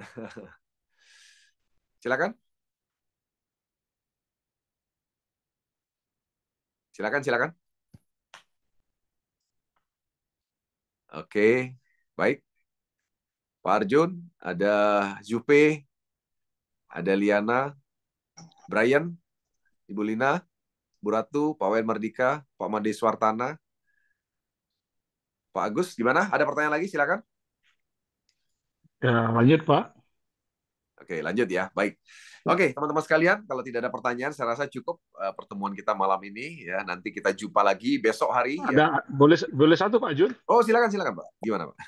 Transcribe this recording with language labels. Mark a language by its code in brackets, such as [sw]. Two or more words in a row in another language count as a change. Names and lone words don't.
[id] Silakan. Silakan. Oke, baik. Pak Arjun, ada Zupe, ada Liana, Brian, Ibu Lina, Bu Ratu, Pak Wayan Mardika, Pak Made Swartana, Pak Agus, gimana? Ada pertanyaan lagi? Silakan. Ya, lanjut Pak. Oke, lanjut ya. Baik. Oke, teman-teman sekalian, kalau tidak ada pertanyaan, saya rasa cukup pertemuan kita malam ini ya. Nanti kita jumpa lagi besok hari ya. Boleh boleh satu Pak Jun? Oh, silakan, Pak. Gimana, Pak?